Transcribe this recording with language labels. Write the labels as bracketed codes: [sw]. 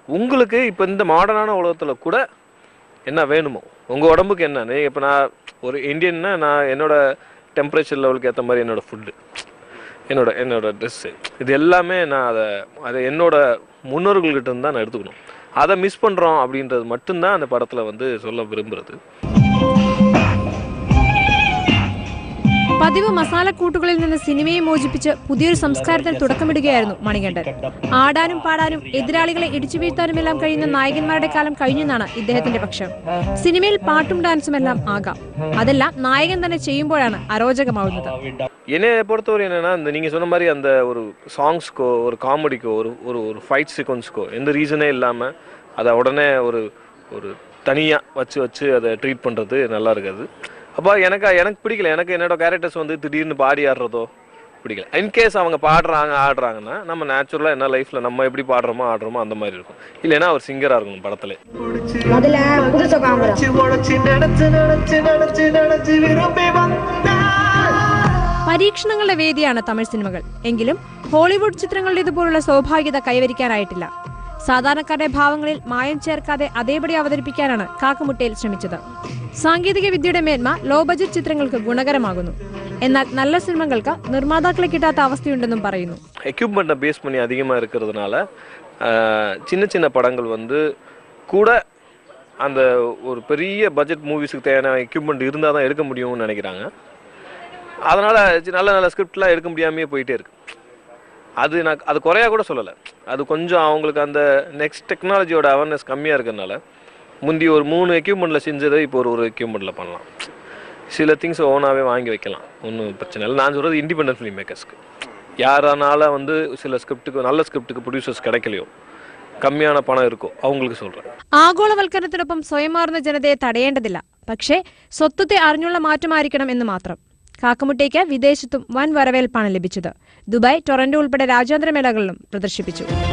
[ta] உங்களுக்கு இப்போ இந்த மாடர்னான உலகத்தில் கூட என்ன வேணுமோ உங்கள் உடம்புக்கு என்னன்னு, இப்போ நான் ஒரு இந்தியன்னா நான் என்னோட டெம்பரேச்சர் லெவலுக்கு ஏற்ற மாதிரி என்னோடய ஃபுட்டு, என்னோட ட்ரெஸ்ஸு, இது எல்லாமே நான் அதை என்னோட முன்னோர்கள்கிட்ட இருந்து தான் நான் எடுத்துக்கணும். அதை மிஸ் பண்ணுறோம் அப்படின்றது மட்டும்தான் அந்த படத்தில் சொல்ல விரும்புகிறது. [ml] പതിവ് മസാലക്കൂട്ടുകളിൽ നിന്ന് സിനിമയെ മോചിപ്പിച്ച് പുതിയൊരു സംസ്കാരത്തിന് തുടക്കമിടുകയായിരുന്നു മണികണ്ഠൻ. ആടാനും പാടാനും എതിരാളികളെ ഇടിച്ചു വീഴ്ത്താനുമെല്ലാം കഴിയുന്ന നായകന്മാരുടെ കാലം കഴിഞ്ഞെന്നാണ് ഇദ്ദേഹത്തിന്റെ പക്ഷം. സിനിമയിൽ പാട്ടും ഡാൻസും എല്ലാം ആകാം, അതെല്ലാം നായകൻ തന്നെ ചെയ്യുമ്പോഴാണ് അരോചകമാവുന്നത്. [ta] என்னை பொறுத்தவரை என்னன்னா, நீங்கள் சொன்ன மாதிரி அந்த ஒரு சாங்ஸ்க்கோ ஒரு காமெடிக்கோ ஒரு ஃபைட் சீக்வன்ஸ்க்கோ எந்த ரீசனே இல்லாமல் அதை உடனே ஒரு தனியாக வச்சு அதை ட்ரீட் பண்ணுறது நல்லா இருக்காது. அப்போ எனக்கு பிடிக்கல. எனக்கு என்னோட கேரக்டர்ஸ் திடீர்னு பாடி ஆடுறதோ பிடிக்கல. இன்கேஸ் அவங்க ஆடுறாங்கன்னா நம்ம நேச்சுரலாக என்ன லைஃப்பில் நம்ம எப்படி பாடுறோமோ ஆடுறோமோ அந்த மாதிரி இருக்கும். இல்லைன்னா ஒரு சிங்கராக இருக்கணும் படத்தில். [ml] പരീക്ഷണങ്ങളുടെ വേദിയാണ് തമിഴ് സിനിമകൾ. എങ്കിലും ഹോളിവുഡ് ചിത്രങ്ങളുടേതുപോലുള്ള സൗഭാഗ്യത കൈവരിക്കാനായിട്ടില്ല. സാധാരണക്കാരുടെ ഭാവങ്ങളിൽ മായം ചേർക്കാതെ അതേപടി അവതരിപ്പിക്കാനാണ് കാക്കമുട്ടയിൽ ശ്രമിച്ചത്. സാങ്കേതിക വിദ്യയുടെ മേന്മ ലോ ബജറ്റ് ചിത്രങ്ങൾക്ക് ഗുണകരമാകുന്നു. എന്നാൽ നല്ല സിനിമകൾക്ക് നിർമ്മാതാക്കളെ കിട്ടാത്ത അവസ്ഥയുണ്ടെന്നും പറയുന്നു. [ta] எக்யூப்மெண்ட்டை பேஸ் பண்ணி அதிகமாக இருக்கிறதுனால சின்ன படங்கள் கூட அந்த ஒரு பெரிய பட்ஜெட் மூவிஸுக்கு தேவையான எக்யூப்மெண்ட் இருந்தால் தான் எடுக்க முடியும்னு நினைக்கிறாங்க. அதனால் நல்ல ஸ்கிரிப்ட்லாம் எடுக்க முடியாமையே போயிட்டே இருக்கு. அது குறையா கூட சொல்லலை. அது கொஞ்சம் அவங்களுக்கு அந்த நெக்ஸ்ட் டெக்னாலஜியோட அவேர்னஸ் கம்மியாக இருக்கிறதுனால முந்தி ஒரு 3 எக்யூப்மெண்ட்டில் செஞ்சதை இப்போ ஒரு எக்யூப்மெண்ட்டில் பண்ணலாம். சில திங்ஸ் ஓனாகவே வாங்கி வைக்கலாம், ஒன்றும் பிரச்சனை இல்லை. நான் சொல்கிறது இண்டிபெண்டன்ட் ஃபிலிம் மேக்கர்ஸ்க்கு. யாரானால சில ஸ்கிரிப்டுக்கு நல்ல ஸ்கிரிப்டுக்கு ப்ரொഡ്യൂസേഴ്സ് கிடைக்கலையோ, കമ്മിயான പണം ഇരിക്കോ അവങ്ങൾക്ക് சொல்றேன். [ml] ആഗോളവൽക്കരണത്തിനൊപ്പം സ്വയം മാറുന്ന ജനതയെ തടയേണ്ടതില്ല. പക്ഷേ സ്വത്വത്തെ അറിഞ്ഞുള്ള മാറ്റമായിരിക്കണം എന്ന് മാത്രം. കാക്കമുട്ടയ്ക്ക് വിദേശത്തും വൻ വരവേൽപ്പാണ് ലഭിച്ചത്. ദുബായ്, ടൊറന്റോ ഉൾപ്പെടെ രാജ്യാന്തര മേളകളിലും പ്രദർശിപ്പിച്ചു.